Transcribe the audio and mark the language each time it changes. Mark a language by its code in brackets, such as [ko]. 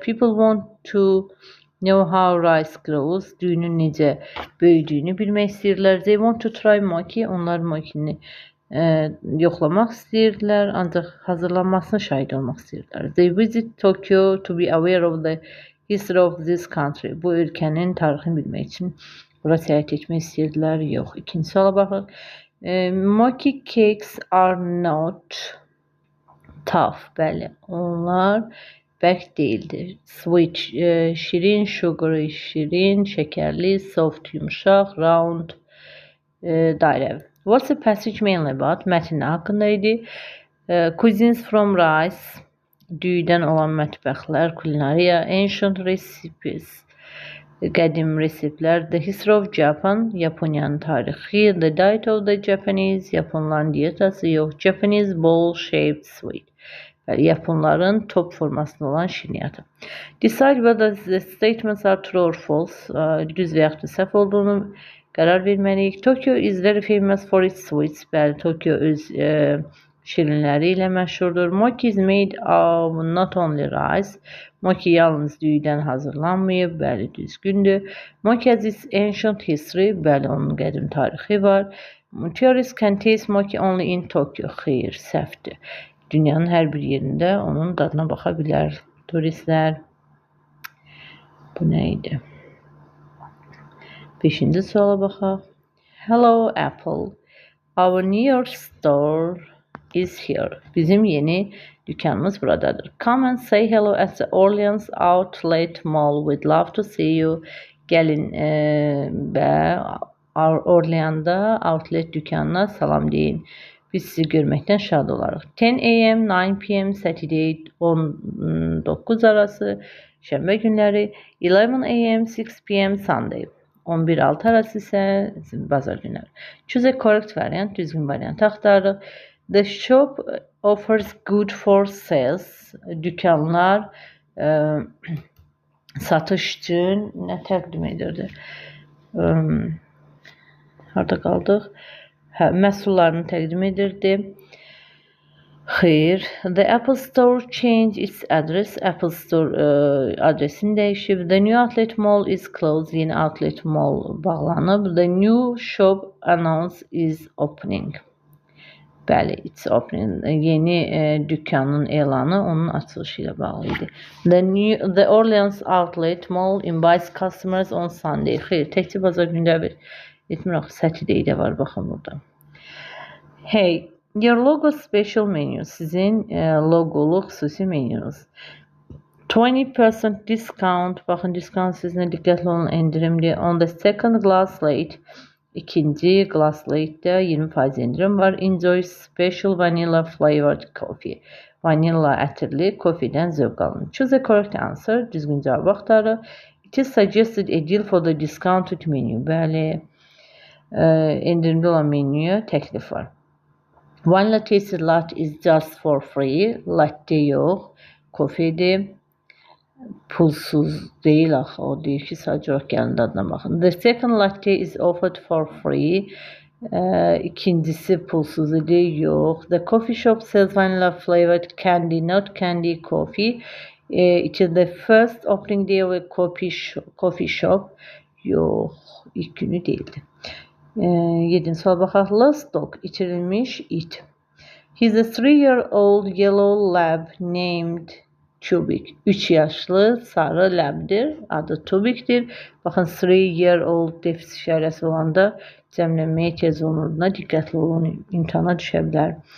[en] People want to know how rice grows. [az] Düyünün necə böyüdüyünü bilmək istəyirdilər. [en] They want to try mochi. [az] Onlar mochini yoxlamaq istəyirdilər, ancaq hazırlanmasına şahid olmaq istəyirdilər. [en] They visit Tokyo to be aware of the history of this country. [az] Bu ölkənin tarixini bilmək üçün bura səyahət etmək istəyirdilər. Yox. İkinci suala baxaq. [en] Mochi cakes are not tough. [az] Bəli, onlar bərk deyildir. Sweet, şirin, sugary, şirin, şəkərli, soft, yumuşaq, round, dairəvi. [en] What's the passage mainly about? [az] Mətn nə haqqında idi? [en] Cuisines from rice, [az] düyüdən olan mətbəxlər, kulinariya, [en] ancient recipes, [az] qədim reseptlər, [en] the history of Japan, [az] Yaponiyanın tarixi, [en] the diet of the Japanese, [az] Yaponların diyetası, yox, [en] Japanese bowl-shaped sweet. [az] Yaponların top formasında olan şirniyyatı. [en] Decide whether the statements are true or false. [az] Düz və yaxud da səhv olduğunu qərar verməliyik. [en] Tokyo is very famous for its sweets. [az] Bəli, Tokyo öz şirinləri ilə məşhurdur. [en] Mochi is made of not only rice. [az] Mochi yalnız düyüdən hazırlanmayıb. Bəli, düzgündür. [en] Mochi has its ancient history. [az] Bəli, onun qədim tarixi var. [en] Tourists can taste mochi only in Tokyo. [az] Xeyr, səhvdir. Dünyanın hər bir yerində onun dadına baxa bilər turistlər. Bu nə idi? 5-ci suala baxaq. [en] Hello Apple. Our new store is here. [az] Bizim yeni dükkanımız buradadır. [en] Come and say hello at the Orleans Outlet Mall. We'd love to see you. [az] Gəlin və Orleanda Outlet dükkanına salam deyin. Biz sizi görməkdən şad olarıq. [en] 10 a.m. 9 p.m. [az] Saturday 19 arası şənbə günləri, [en] 11 a.m. 6 p.m. [az] Sunday 11-6 arası isə bazar günləri. [en] Choose a correct variant, [az] düzgün variant axtarırıq. [en] The shop offers good for sales. Dükkanlar [az] satış üçün nə təqdim edirdi? Harda qaldıq? Məhsullarını təqdim edirdi. Xeyr. [en] The Apple Store changed its address. [az] Apple Store adresini dəyişib. [en] The new outlet mall is closed. [az] Yeni outlet mall bağlanıb. [en] The new shop announce is opening. [az] Bəli, [en] it's opening. [az] Yeni dükkanın elanı onun açılışı ilə bağlı idi. [en] The Orleans outlet mall invites customers on Sunday. [az] Xeyr, təkcə bazar günləri etmir axı, [en] Saturday [az] də var, baxın burada. [en] Hey, your logo special menu. [az] Sizin logolu xüsusi menünüz. [en] 20% discount. [az] Baxın, discount sizinlə diqqətli olun, endirimli. [en] On the second glass slate. [az] İkinci glass slate'də 20% indirim var. [en] Enjoy special vanilla flavored coffee. [az] Vanilla ətirli kofedən zövq alın. [en] Choose a correct answer. [az] Düzgün cavab axtarın. [en] It is suggested a deal for the discounted menu. [az] Bəli, endirimli olan menüyə təklif var. [en] Vanilla tasted latte is just for free. [az] Latte yox, kofedir. Pulsuz deyil axı, o deyir ki, sadəcə olaraq gəlin dadına baxın. [en] The second latte is offered for free. [az] İkincisi pulsuz idi, yox. [en] The coffee shop sells vanilla flavored candy, not candy coffee. It is the first opening day of a coffee shop. [az] Yox, ilk günü deyildi. 7-ci sual baxaq. [en] Lost dog, [az] itirilmiş it. [en] He's a 3-year-old yellow lab named Tubik. [az] 3 yaşlı sarı ləbdir. Adı Tubikdir. Baxın, [en] 3-year-old [az] defis işarəsi olanda cəmlənməyə ehtiyac olunduğuna diqqətli olun, imtahana düşə bilər.